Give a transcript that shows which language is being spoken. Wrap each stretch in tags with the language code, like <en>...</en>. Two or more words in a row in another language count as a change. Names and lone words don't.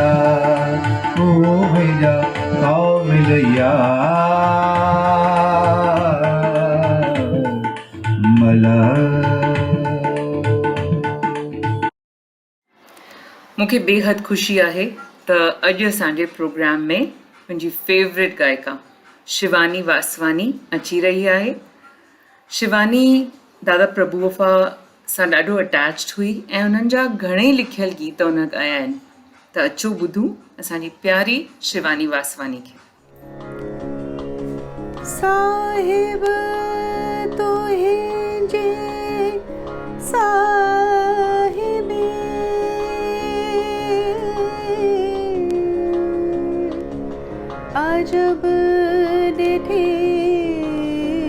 <sd>ओ मुंहिंजा कामिल यार मला। मूंखे बेहद ख़ुशी आहे त अॼु असांजे प्रोग्राम में मुंहिंजी फेवरेट गायिका शिवानी वासवानी अची रही आहे। शिवानी दादा प्रभु वफ़ा सां ॾाढो अटैच्ड हुई ऐं उन्हनि जा घणेई लिखियल गीत उन ॻाया आहिनि। त अचो ॿुधूं असांजी प्यारी शिवानी वासवानी खे। साहिब तुंहिंजे साहिबे, अजब ॾिठी</sd>